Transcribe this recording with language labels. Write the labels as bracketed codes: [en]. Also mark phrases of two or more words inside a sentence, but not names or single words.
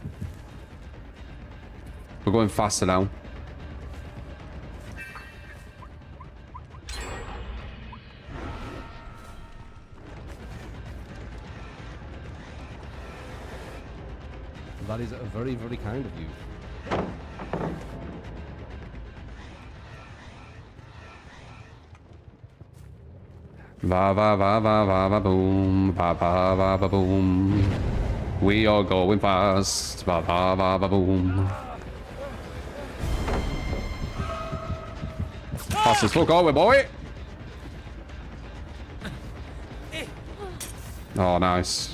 [en] We're going faster now. That is very, very kind of you. Va va va va va va boom, va va va va boom. We are going fast, va va va va boom. Fast as fuck, are we, boy? Oh, nice.